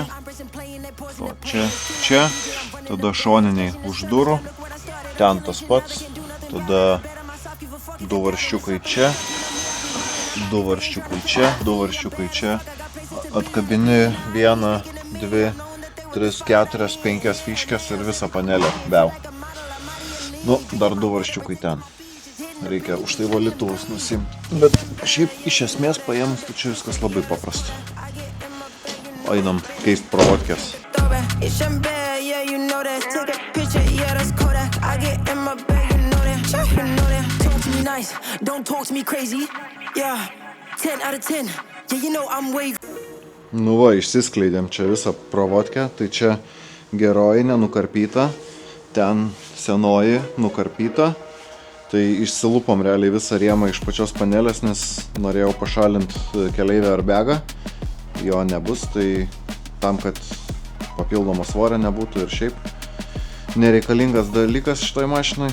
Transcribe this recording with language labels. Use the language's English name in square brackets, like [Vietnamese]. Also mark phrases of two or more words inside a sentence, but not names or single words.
[Lithuanian] O čia, tada šoniniai už durų, ten tas pats, tada du varščiukai čia, du varščiukai čia, du varščiukai čia, atkabini 1, 2, 3, 4, 5 fiškės ir visą panelę beau. Dar du varščiukai ten. Reikia už tai valytuvus nusimti. Bet šiaip iš esmės paėmus, tai čia viskas labai paprasta. Einam keist provatkės. [English] It's champagne, yeah, you know that. Take a picture, yeah, that's Kodak. I get in my bag, you know that. You know that. Talk to me nice, don't talk to me crazy. Yeah, 10 out of 10. Yeah, you know I'm way. [Lithuanian] Va, išsiskleidėm čia visą provatkę. Tai čia geroji nenukarpyta. Ten senoji nukarpyta. Tai išsilupom realiai visą rėmą iš pačios panelės, nes norėjau pašalinti keleivį airbagą. Jo nebus, tai tam, kad papildomo svorio nebūtų ir šiaip nereikalingas dalykas šitoj mašinai.